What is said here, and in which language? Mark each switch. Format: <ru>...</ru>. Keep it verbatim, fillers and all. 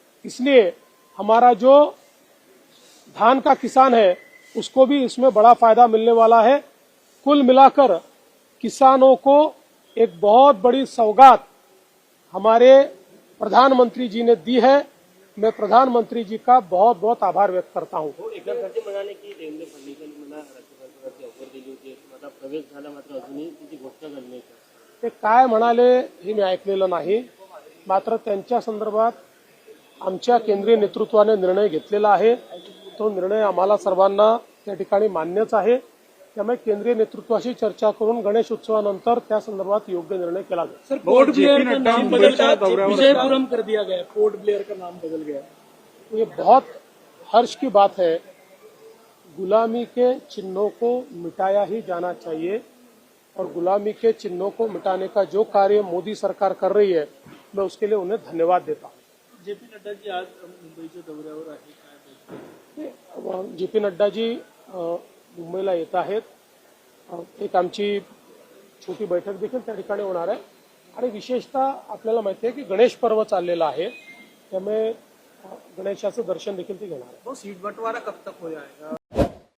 <hi>इसलिए हमारा जो धान का किसान है उसको भी इसमें बड़ा फायदा मिलने वाला है। कुल मिलाकर किसानों को एक बहुत बड़ी सौगात हमारे प्रधानमंत्री जी ने दी है। मैं प्रधानमंत्री जी का बहुत बहुत आभार व्यक्त करता हूँ।</hi> <mr>हो एकदा खर्च म्हणाले की देवेंद्र फडणवीसांनी मला राज्य सरकारची ऑफर दिली होती, माझा प्रवेश झाला, मात्र अजूनही तिची घोषणा झाली नाही. ते काय म्हणाले हे मी ऐकलेलं नाही, मात्र त्यांच्या संदर्भात आमच्या केंद्रीय नेतृत्वाने निर्णय घेतलेला आहे. तो निर्णय आम्हाला सर्वांना त्या ठिकाणी मान्यच आहे. त्यामुळे केंद्रीय नेतृत्वाशी चर्चा करून गणेश उत्सवानंतर त्या संदर्भात योग्य निर्णय केला जाईल.</mr> <hi>सर, पोर्ट ब्लेयर का नाम बदल का विजयपुरम कर दिया गया है, पोर्ट ब्लेयर का नाम बदल गया है. ये बहुत हर्ष की बात है। गुलामी के चिन्हों को मिटाया ही जाना चाहिए और गुलामी के चिन्हों को मिटाने का जो कार्य मोदी सरकार कर रही है, मैं उसके लिए उन्हें धन्यवाद देता हूँ।</hi> <mr>जेपी नड्डा जी आज मुंबईच्या दौऱ्यावर आहे, काय बोलतात? जे पी नड्डा जी अ, मुंबईला येत आहेत. अ, एक आमची छोटी बैठक देखील त्या ठिकाणी होणार आहे आणि विशेषतः आपल्याला माहिती आहे की गणेश पर्व चाललेला आहे, त्यामुळे अ, गणेशाचं दर्शन देखील ते घेणार आहे.</mr> <hi>तो सीट बंटवारा कब तक हो जाएगा?</hi>